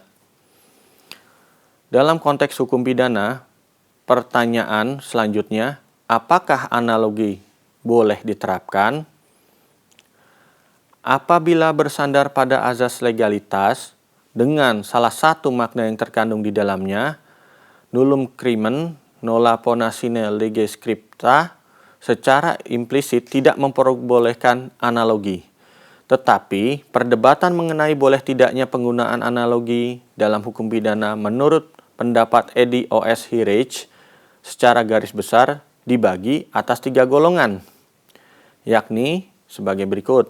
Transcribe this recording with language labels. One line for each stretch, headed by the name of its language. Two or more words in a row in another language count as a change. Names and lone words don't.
Indonesian: Dalam konteks hukum pidana, pertanyaan selanjutnya, apakah analogi boleh diterapkan? Apabila bersandar pada azas legalitas dengan salah satu makna yang terkandung di dalamnya,
Latin: nullum crimen nolla pona sine lege scripta,
Indonesian: secara implisit tidak memperbolehkan analogi. Tetapi, perdebatan mengenai boleh tidaknya penggunaan analogi dalam hukum pidana menurut pendapat Edi O.S. Hirage secara garis besar dibagi atas 3 golongan, yakni sebagai berikut.